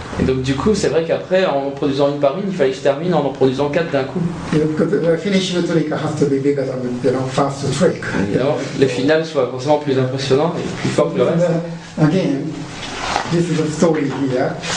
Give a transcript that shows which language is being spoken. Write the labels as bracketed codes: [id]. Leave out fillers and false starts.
[fr] Et donc du coup, c'est vrai qu'après, en produisant une par une, il fallait que je termine en produisant 4 d'un coup. [en] Because the finishing trick has to be bigger than first trick. [fr] Et alors, le final soit forcément plus impressionnant et plus fort que le reste. [en] Again, this is a story here.